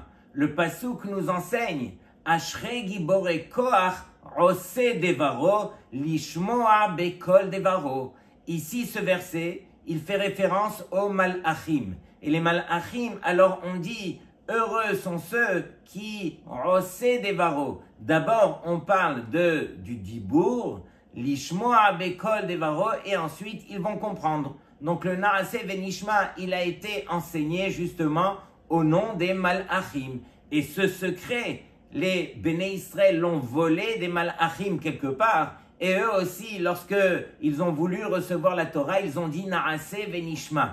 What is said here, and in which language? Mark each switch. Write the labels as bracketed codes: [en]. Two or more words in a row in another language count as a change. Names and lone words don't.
[fr] Le pasuk nous enseigne [he] אשרי גבורי כח עושי דברו לשמוע בקול דברו. [fr] Ici, ce verset, il fait référence aux Malachim. Et les Malachim, alors on dit, heureux sont ceux qui [he] עושי דברו. [fr] D'abord, on parle du dibour, [he] לשמוע בקול דברו, [fr] et ensuite, ils vont comprendre. Donc, le [he] נעשה ונשמע, [fr] il a été enseigné justement au nom des Malachim. Et ce secret, les Béné Israël l'ont volé des Malachim quelque part. Et eux aussi, lorsqu'ils ont voulu recevoir la Torah, ils ont dit [he] נעשה ונשמע.